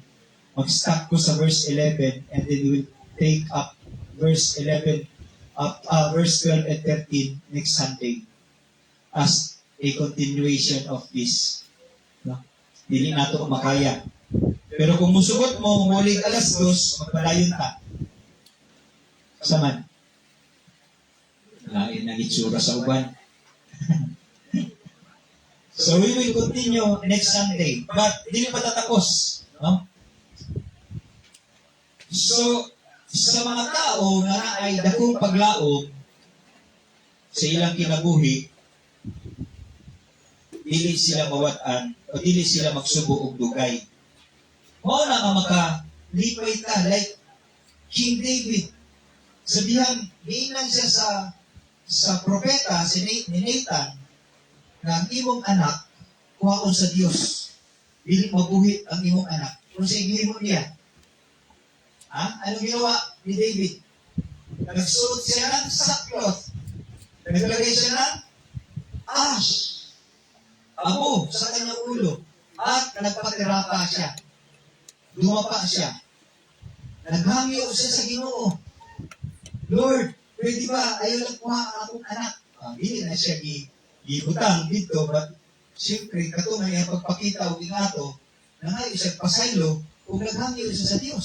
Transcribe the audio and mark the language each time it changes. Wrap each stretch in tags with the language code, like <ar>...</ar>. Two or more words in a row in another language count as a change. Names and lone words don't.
<ceb>Mag-stop ko sa</ceb> <en>verse 11 and then we will take up verse 11 verse 12 and 13 next Sunday as a continuation of this. No?</en> <ceb>Dili nato makaya. Pero kung musugot mo, mulig alas 2, magpadayon ka. Saman. Lain na itsura sa uban.</ceb> <en>So we will continue next Sunday.</en> <tl>But hindi pa tatapos. No? So,</tl> <ceb>sa mga tao na ay dakong paglaom sa ilang kinabuhi, dili sila mawat-an o dili sila magsubo og dugay. Mao na nga makalipay ka like King David. Sabihan, giinan siya sa propeta si Nathan na ang imong anak kuhaon sa Dios. Dili mabuhi ang imong anak. Kung sa gihimo niya.</ceb> <tl>Ano ginawa ni David? Nagsuot siya ng sackcloth. Naglagay siya ng ash. Abo sa kanyang ulo. At nagpatirapa siya. Dumapa siya.</tl> <ceb>Naghangyo siya sa Ginoo. Lord, pwede ba ayaw lang kuha ang akong anak? Hindi na siya gibutang dito, but siyempre, katong nga pagpakita o inato, na nga isang pasaylo, kung naghangyo siya sa Diyos.</ceb>